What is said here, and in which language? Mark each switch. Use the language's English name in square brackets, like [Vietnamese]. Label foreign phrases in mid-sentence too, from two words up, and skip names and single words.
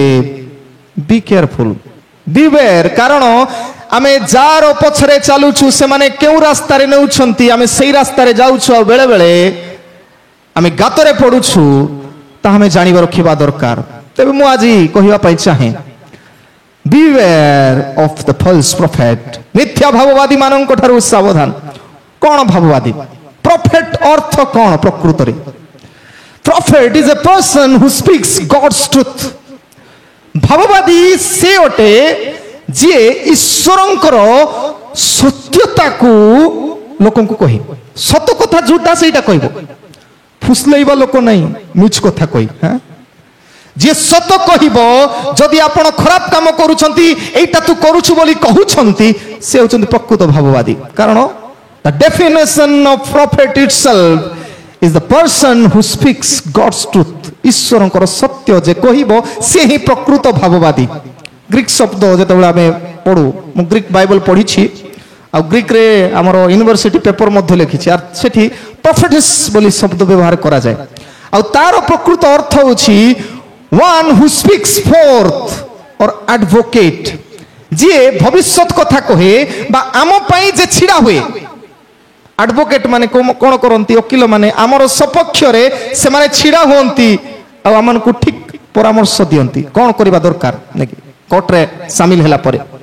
[English] be careful, beware. [Odia] କାରଣ ଆମେ ଯାହାର ପଛରେ ଚାଲୁଛୁ, ସେମାନେ କେଉଁ ରାସ୍ତାରେ ନେଉଛନ୍ତି, ଆମେ ସେଇ ରାସ୍ତାରେ ଯାଉଛୁ। ଆଉ ବେଳେ ବେଳେ ଆମେ ଗାତରେ ପଡୁଛୁ, ତାହା ଆମେ ଜାଣିବା ରଖିବା ଦରକାର। ତେବେ ମୁଁ ଆଜି କହିବା ପାଇଁ ଚାହେଁ, [English] Beware of the false prophet. [Odia] ମିଥ୍ୟା ଭାବବାଦୀ ମାନଙ୍କ ଠାରୁ ସାବଧାନ। କଣ ଭାବବାଦୀ? ପ୍ରଫେଟ ଅର୍ଥ କଣ ପ୍ରକୃତରେ? [English] Prophet is a person who speaks God's truth. [Odia] ଭାବବାଦୀ ସେ ଅଟେ ଯିଏ ଈଶ୍ୱରଙ୍କର ସତ୍ୟତାକୁ ଲୋକଙ୍କୁ କହି, ସତ କଥା ଯୋଉଟା ସେଇଟା କହିବ। ଫୁସଲେଇବା ଲୋକ ନାହିଁ, ମିଛ କଥା କହି। ଯିଏ ସତ କହିବ। ଯଦି ଆପଣ ଖରାପ କାମ କରୁଛନ୍ତି, ଏଇଟା ତୁ କରୁଛୁ ବୋଲି କହୁଛନ୍ତି, ସେ ହେଉଛନ୍ତି ପ୍ରକୃତ ଭାବବାଦୀ। [English] କାରଣ the definition of prophet itself is the person who speaks God's truth. [Odia] ଈଶ୍ୱରଙ୍କର ସତ୍ୟ ଯେ କହିବ, ସେ ହିଁ ପ୍ରକୃତ ଭାବବାଦୀ। ଗ୍ରୀକ ଶବ୍ଦ ଯେତେବେଳେ ଆମେ ପଢୁ, ମୁଁ ଗ୍ରୀକ ବାଇବଲ ପଢିଛି, ଆଉ ଗ୍ରୀକରେ ଆମର [English] university paper [Odia] ମଧ୍ୟ ଲେଖିଛି, ଆଉ ସେଠି ପ୍ରଫେଟିସ୍ ବୋଲି ଶବ୍ଦ ବ୍ୟବହାର କରାଯାଏ। ଆଉ ତାର ପ୍ରକୃତ ଅର୍ଥ ହେଉଛି [English] one who speaks forth or advocate, [Odia] ଯିଏ ଭବିଷ୍ୟତ କଥା କହେ ବା ଆମ ପାଇଁ ଯେ ଛିଡ଼ା ହୁଏ। ଆଡଭୋକେଟ ମାନେ କଣ କରନ୍ତି? ଓକିଲ ମାନେ ଆମର ସପକ୍ଷରେ ସେମାନେ ଛିଡ଼ା ହୁଅନ୍ତି, ଆଉ ଆମକୁ ଠିକ ପରାମର୍ଶ ଦିଅନ୍ତି କଣ କରିବା ଦରକାର ନାକି କୋର୍ଟରେ ସାମିଲ ହେଲା ପରେ।